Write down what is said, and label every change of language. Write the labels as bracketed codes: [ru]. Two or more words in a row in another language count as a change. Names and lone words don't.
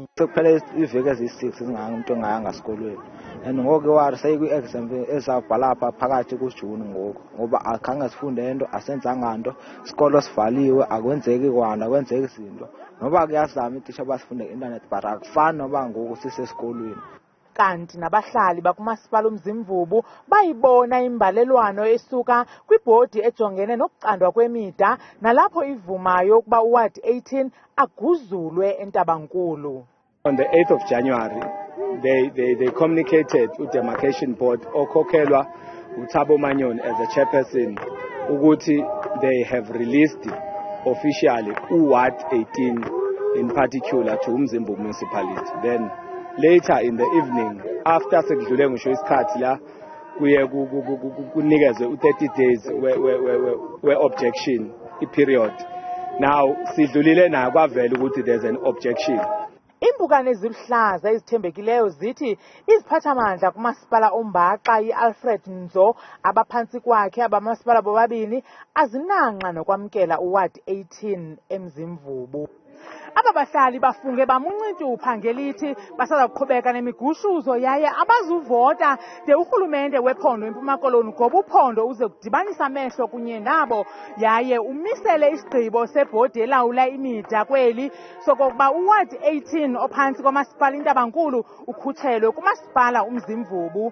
[xh] Sekuphela iveki ezi-6 umuntu engayanga esikolweni and ngoku iwari seyikwi-exam ezabhala apha phakathi kuJuni ngoku ngoba akhange sifunde nto asenzanga nto, isikolo sivaliwe akwenzeki kwanto akwenzeki izinto noba kuyazama itisha basifunde i-intanethi but akufani noba ngoku sisesikolweni. ukanti nabahlali bakumasipala uMzimvubu bayibona imbalelwano esuka kwibhodi ejongene nokucandwa kwemida nalapho ivumayo ukuba uward 18 aguzulwe eNtabankulu. [en] On the 8th of January, they communicated with the demarcation board [zu] okhokhelwa uThabo Manyon [en] as a chairperson ukuthi they have released officially uward 18 in particular to Umzimvubu municipality. Then later in the evening, after [zu] sekudlule ngisho isikhathi la kuye kunikezwe u30 days we [en] objection period. [zu] Now sidlulile na kwavela ukuthi [en] there's an objection. [xh] Impukane eziluhlaza ezithembekileyo zithi iziphathamandla kumasipala oMbaxa iAlfred Nzo abaphansi kwakhe abamasipala bobabini azinanqa nokwamkela uward 18 eMzimvubu. Ababahlali bafunge bamuncintupha ngelithi basazoqhubeka nemigushuzo yaye abazuvota de urhulumente wephondo eMpuma Koloni ngoba uphondo uze kudibanisa amehlo kunye nabo yaye umisele isigqibo sebhodi elawula imida kweli sokokuba uward 18 ophantsi kwamasipala iNtabankulu ukhutshelwe kumasipala uMzimvubu.